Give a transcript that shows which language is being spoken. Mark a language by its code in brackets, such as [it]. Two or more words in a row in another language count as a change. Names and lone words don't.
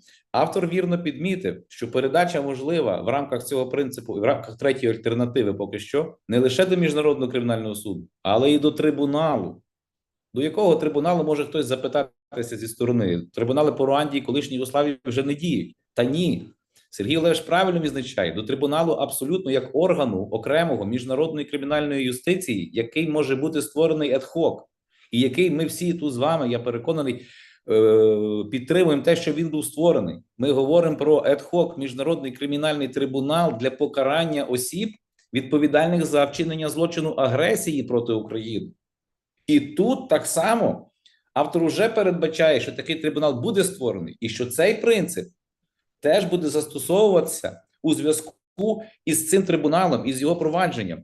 [uk] Автор вірно підмітив, що передача можлива в рамках цього принципу і в рамках третьої альтернативи поки що не лише до Міжнародного кримінального суду, але і до трибуналу. До якого трибуналу може хтось запитатися зі сторони? Трибунали по Руанді і колишній Югославії вже не діють. Та ні. Сергій Олегович правильно відзначає, до трибуналу абсолютно як органу окремого міжнародної кримінальної юстиції, який може бути створений ad-hoc, і який ми всі тут з вами, я переконаний, підтримуємо те, що він був створений. Ми говоримо про ad-hoc міжнародний кримінальний трибунал для покарання осіб, відповідальних за вчинення злочину агресії проти України. І тут так само автор уже передбачає, що такий трибунал буде створений, і що цей принцип теж буде застосовуватися у зв'язку із цим трибуналом, із його провадженням.